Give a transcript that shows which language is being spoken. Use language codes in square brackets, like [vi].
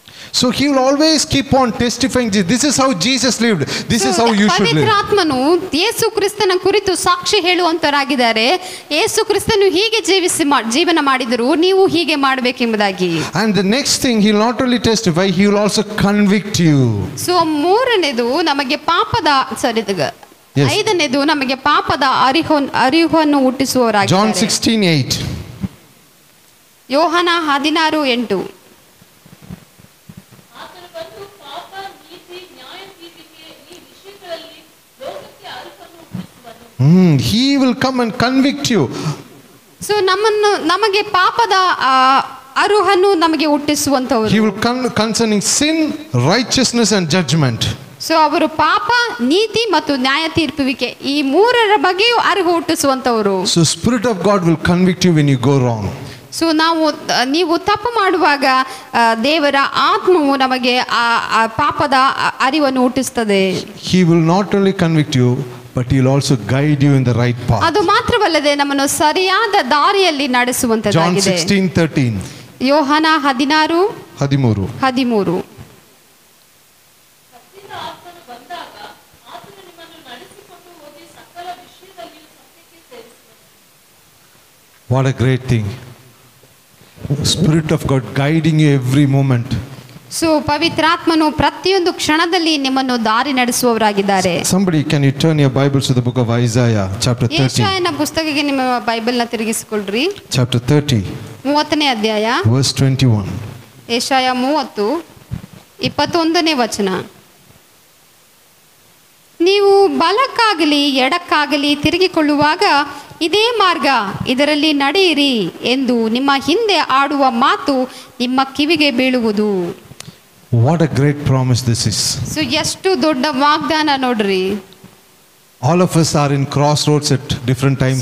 [en] So he will always keep on testifying. This is how Jesus lived. This is how you should live. [kn] ಪವಿತ್ರಾತ್ಮನು ಯೇಸು ಕ್ರಿಸ್ತನ ಕುರಿತು ಸಾಕ್ಷಿ ಹೇಳುವಂತರಾಗಿದ್ದಾರೆ. ಯೇಸು ಕ್ರಿಸ್ತನು ಹೀಗೆ ಜೀವನ ಮಾಡಿದರು, ನೀವು ಹೀಗೆ ಮಾಡಬೇಕೆಂಬುದಾಗಿ. [en] And the next thing, he will not only testify, he will also convict you. [kn] So ಮೂರನೇದು ನಮಗೆ ಪಾಪದ [en] Yes. [kn] ಐದನೇದು ನಮಗೆ ಪಾಪದ ಅರಿವನ್ನು ಹುಟ್ಟಿಸುವವರಾಗಿದ್ದಾರೆ. [en] John 16:8. [kn] ಯೋಹಾನ 16:8. [en] He will come and convict you. [kn] So ನಮಗೆ ಪಾಪದ ಅರುಹನ್ನು ನಮಗೆ ಹುಟ್ಟಿಸುವಂತವರು. [en] He will concerning sin, righteousness and judgment. [kn] So ಅವರು ಪಾಪ, ನೀತಿ ಮತ್ತು ನ್ಯಾಯ ತೀರ್ಪುವಿಕೆ ಈ ಮೂರರ ಬಗ್ಗೆಯೂ ಅರಿವು ಹುಟ್ಟಿಸುವಂತವರು. [en] So Spirit of God will convict you when you go wrong. [kn] So ನೀವು ತಪ್ಪು ಮಾಡುವಾಗ ದೇವರ ಆತ್ಮವು ನಮಗೆ ಆ ಪಾಪದ ಅರಿವನ್ನು ಹುಟ್ಟಿಸ್ತದೆ. [en] He will not only convict you, but he will also guide you in the right path. [kn] ಅದು ಮಾತ್ರವಲ್ಲದೆ ನಮ್ಮನ್ನು ಸರಿಯಾದ ದಾರಿಯಲ್ಲಿ [en] John [kn] ನಡೆಸುವಂತದ್ದಾಗಿದೆ. [en] 16:13. [kn] ಯೋಹಾನ 16:13. [en] What a great thing. Spirit of God guiding you every moment. [kn] So ಪವಿತ್ರಾತ್ಮನು ಪ್ರತಿಯೊಂದು ಕ್ಷಣದಲ್ಲಿ ನಿಮ್ಮನ್ನು ದಾರಿ ನಡೆಸುವವರಾಗಿದ್ದಾರೆ. [en] Somebody, can you turn your Bibles to the book of Isaiah, chapter 30. [kn] ಯೆಶಾಯನ ಪುಸ್ತಕಕ್ಕೆ ನಿಮ್ಮ ಬೈಬಲ್ನ ತಿರುಗಿಸಿಕೊಳ್ಳ್ರಿ. [en] Chapter 30, [kn] 30ನೇ ಅಧ್ಯಾಯ, [en] verse 21. [kn] ಯೆಶಾಯ 30:21ನೇ ವಚನ. ನೀವು ಬಲಕ್ಕಾಗಲಿ ಎಡಕ್ಕಾಗಲಿ ತಿರುಗಿಕೊಳ್ಳುವಾಗ ಇದೇ ಮಾರ್ಗ, ಇದರಲ್ಲಿ ನಡೆಯಿರಿ ಎಂದು ನಿಮ್ಮ ಹಿಂದೆ ಆಡುವ ಮಾತು ನಿಮ್ಮ ಕಿವಿಗೆ ಬೀಳುವುದು. [en] What a great promise this is. [kn] So ಎಷ್ಟು ದೊಡ್ಡ ವಾಗ್ದಾನ ನೋಡ್ರಿ. [en] All of us are in crossroads at different times